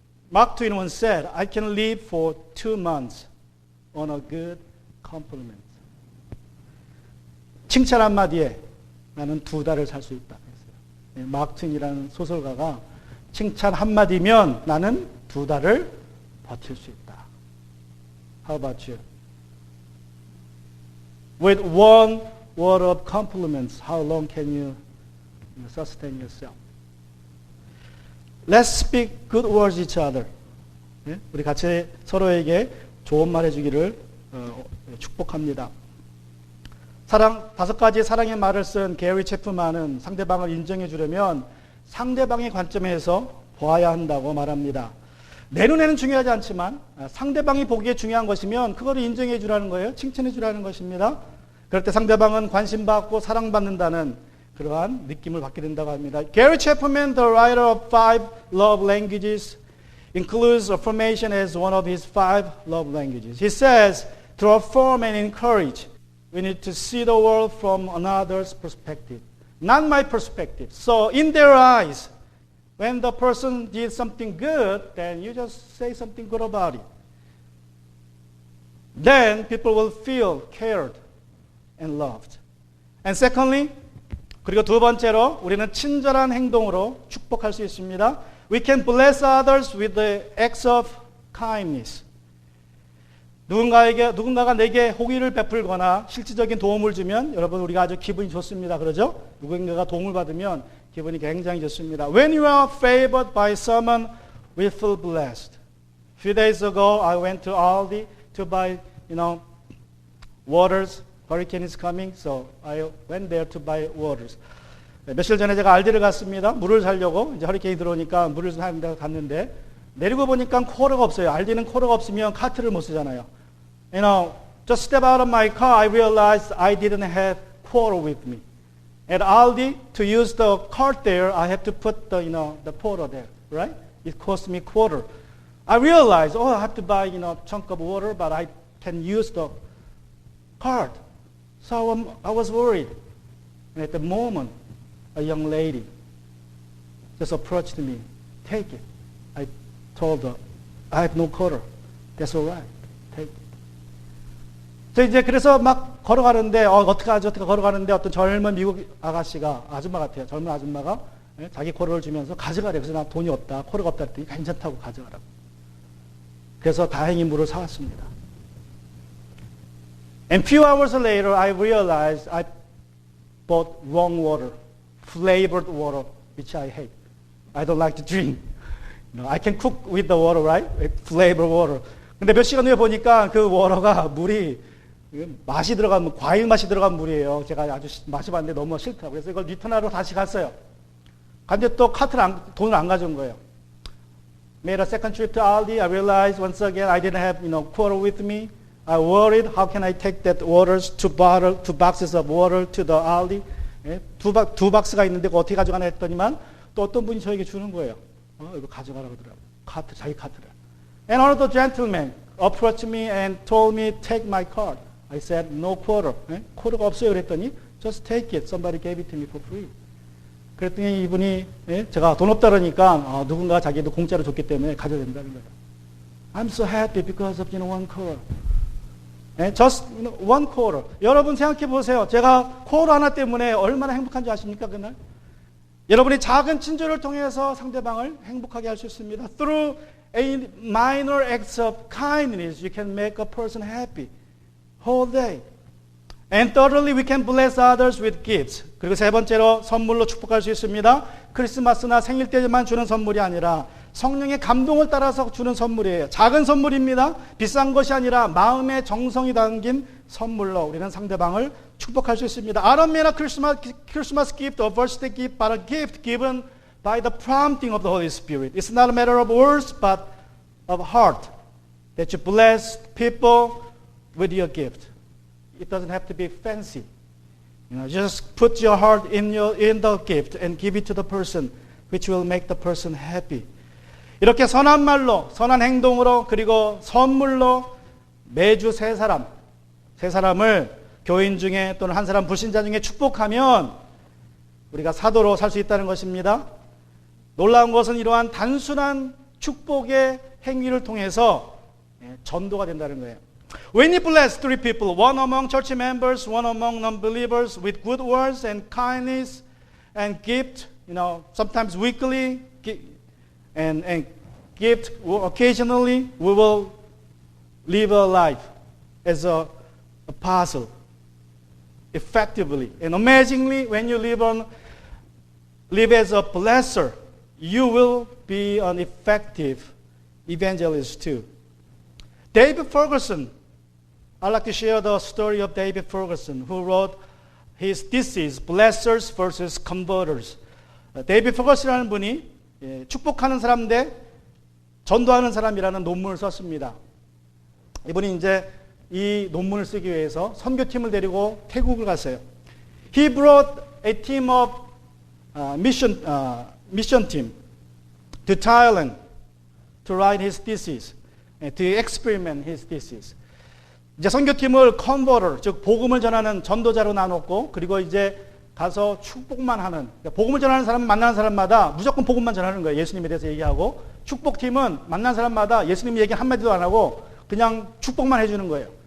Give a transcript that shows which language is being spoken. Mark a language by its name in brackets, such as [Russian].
[English] Mark Twain once said, I can live for 2 months on a good compliment. [Korean] 칭찬 한마디에 나는 2달을 살 수 있다. 마크 트윈이라는 소설가가 칭찬 한마디면 나는 2달을 버틸 수 있다. [English] How about you? With one word of compliments, how long can you sustain yourself? Let's speak good words each other. [Korean] 우리 같이 서로에게 좋은 말 해주기를 축복합니다. 5가지 사랑의 말을 쓴 게리 체프만은 상대방을 인정해 주려면 상대방의 관점에서 보아야 한다고 말합니다. 내 눈에는 중요하지 않지만 상대방이 보기에 중요한 것이면 그거를 인정해 주라는 거예요. 칭찬해 주라는 것입니다. 그럴 때 상대방은 관심받고 사랑받는다는 그러한 느낌을 받게 된다고 합니다. [English] Gary Chapman, the writer of 5 love languages, includes affirmation as one of his 5 love languages. He says, to affirm and encourage, we need to see the world from another's perspective, not my perspective. So in their eyes, when the person did something good, then you just say something good about it. Then people will feel cared and loved. And secondly, [Korean] 그리고 2번째로 우리는 친절한 행동으로 축복할 수 있습니다. [English] We can bless others with the acts of kindness. [Korean] 누군가가 내게 호의를 베풀거나 실질적인 도움을 주면 여러분 우리가 아주 기분이 좋습니다. 그러죠? 누군가가 도움을 받으면 기분이 굉장히 좋습니다. [English] When you are favored by someone, we feel blessed. A few days ago, I went to Aldi to buy, waters. Hurricane is coming, so I went there to buy waters. [Korean] 며칠 전에 제가 알디를 갔습니다. 물을 사려고 이제 허리케인이 들어오니까 물을 사는 데 갔는데 내리고 보니까 코어가 없어요. 알디는 코어가 없으면 카트를 못 쓰잖아요. [English] Just step out of my car, I realized I didn't have quarter with me. At Aldi, to use the cart there, I have to put the quarter there, right? It cost me quarter. I realized, I have to buy, chunk of water, but I can use the cart. So I was worried. And at the moment, a young lady just approached me. Take it. I told her, I have no quarter. That's all right. Take it. [Korean] 이제 그래서 막 걸어가는데, 어떻게 걸어가는데 어떤 젊은 미국 아줌마 같아요. 젊은 아줌마가 자기 쿼터를 주면서 가져가래. 그래서 나 돈이 없다. 쿼터가 없다 했더니 괜찮다고 가져가라고. 그래서 다행히 물을 사왔습니다. [English] And few hours later, I realized I bought wrong water, flavored water, which I hate. I don't like to drink. I can cook with the water, right? Flavored water. [Korean] 근데 몇 시간 후에 보니까 그 워터가 물이 맛이 들어간 과일 맛이 들어간 물이에요. 제가 아주 마셔봤는데 너무 싫다고. 그래서 이걸 리턴하러 다시 갔어요. 근데 또 돈을 안 가져온 거예요. [English] Made a second trip to Aldi. I realized once again I didn't have quarter with me. I worried, how can I take that waters, 2 boxes of water to the Aldi? [Korean] 두 박스가 있는데 그거 어떻게 가져가나 했더니만 또 어떤 분이 저에게 주는 거예요. 이거 가져가라고 하더라고요. 자기 카드를. [English] And another gentleman approached me and told me, take my card. I said, no quarter. [Korean] 쿼터가 없어요. 그랬더니, [English] just take it. Somebody gave it to me for free. [Korean] 그랬더니 이분이 제가 돈 없다 그러니까 누군가 자기도 공짜로 줬기 때문에 가져야 된다는 거예요. [English] I'm so happy because of one quarter. Just one quarter. [Korean] 여러분 생각해 보세요. 제가 쿼터 하나 때문에 얼마나 행복한지 아십니까, 그날? 여러분이 작은 친절을 통해서 상대방을 행복하게 할 수 있습니다. [English] Through a minor acts of kindness, you can make a person happy whole day. And thirdly, we can bless others with gifts. [Korean] 그리고 세 번째로 선물로 축복할 수 있습니다. 크리스마스나 생일 때만 주는 선물이 아니라 성령의 감동을 따라서 주는 선물이에요. 작은 선물입니다. 비싼 것이 아니라 마음의 정성이 담긴 선물로 우리는 상대방을 축복할 수 있습니다. [English] I don't mean a Christmas gift or birthday gift, but a gift given by the prompting of the Holy Spirit. It's not a matter of words, but of heart. That you bless people with your gift. It doesn't have to be fancy. Just put your heart in the gift and give it to the person, which will make the person happy. [Korean] 이렇게 선한 말로, 선한 행동으로, 그리고 선물로 매주 세 사람을 교인 중에 또는 한 사람 불신자 중에 축복하면 우리가 사도로 살 수 있다는 것입니다. 놀라운 것은 이러한 단순한 축복의 행위를 통해서 전도가 된다는 거예요. [English] When you bless three people, one among church members, one among non-believers, with good words and kindness and gift, sometimes weekly and gift occasionally, we will live a life as a apostle effectively. And amazingly, when you live as a blesser, you will be an effective evangelist too. David Ferguson, I'd like to share the story of David Ferguson, who wrote his thesis, Blessers versus Converters. [Korean] 데이비드 퍼거슨이라는 분이 축복하는 사람 대 전도하는 사람이라는 논문을 썼습니다. 이분이 이제 이 논문을 쓰기 위해서 선교팀을 데리고 태국을 갔어요. [English] He brought a team of mission team to Thailand to write his thesis, to experiment his thesis. [Korean] 이제 선교팀을 컨버터, 즉 복음을 전하는 전도자로 나눴고, 그리고 이제 가서 축복만 하는, 복음을 전하는 사람 만나는 사람마다 무조건 복음만 전하는 거예요. 예수님에 대해서 얘기하고, 축복팀은 만난 사람마다 예수님 얘기 한마디도 안 하고 그냥 축복만 해주는 거예요.